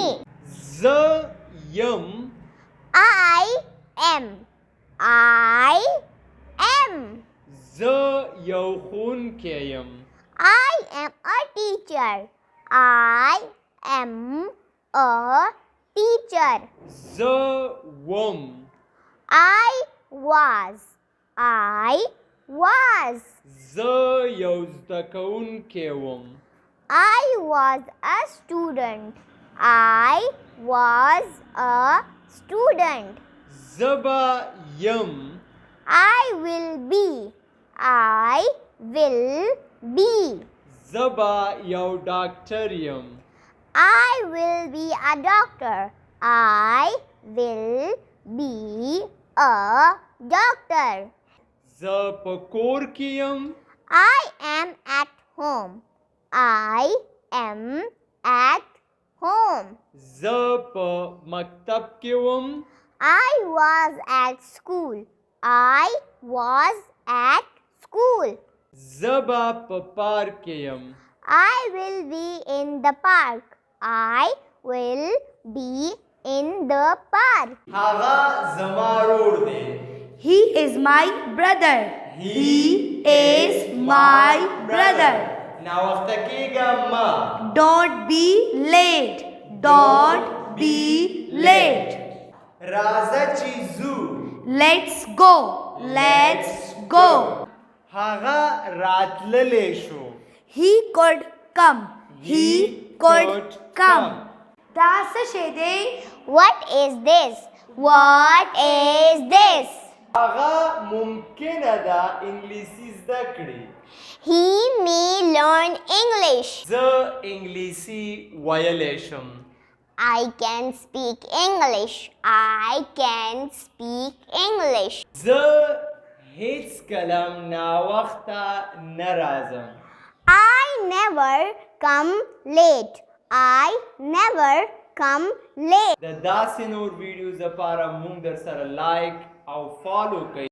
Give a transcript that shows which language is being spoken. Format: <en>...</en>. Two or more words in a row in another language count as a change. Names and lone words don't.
<ps>زه یم.</ps> <en>I am. I am.</en> <ps>زه یو ښوونکی یم.</ps> <en>I am a teacher. I am a teacher.</en> <ps>زه وم.</ps> <en>I was. I was.</en> <ps>زه یو زده کوونکی وم.</ps> <en>I was a student. I was a student.</en> <ps>زه به یم.</ps> <en>I will be. I will be.</en> <ps>زه به یو ډاکټر یم.</ps> <en>I will be a doctor. I will be a doctor.</en> <ps>زه په کور کې یم.</ps> <en>I am at home. I am at home.</en> <ps>زه په مکتب کې وم.</ps> <en>I was at school. I was at school.</en> <ps>زه به په پارک کې یم.</ps> <en>I will be in the park. I will be in the park.</en> <ps>هغه زما ورور دی.</ps> <en>He is my brother. He is my brother.</en> <ps>ناوخته کېږه مه.</ps> <en>Don't be late. Don't be late.</en> <ps>راځه چې ځو.</ps> <en>Let's go. Let's go.</en> <ps>هغه راتللی شو.</ps> <en>He could come. He could come.</en> <ps>دا څه شی دی؟</ps> <en>What is this? What is this?</en> <ps>هغه ممکنه ده انګلیسي زده کړي.</ps> <en>He may learn English.</en> <ps>زه انګلیسي ویلی شم.</ps> <en>I can speak English. I can speak English.</en> <ps>زه هیڅکله ناوخته نه راځم.</ps> <en>I never come late. I never come late.</en> <ps>د داسې نور ویډیوز لپاره مونږ در سره لایک او فالو کوئ.</ps>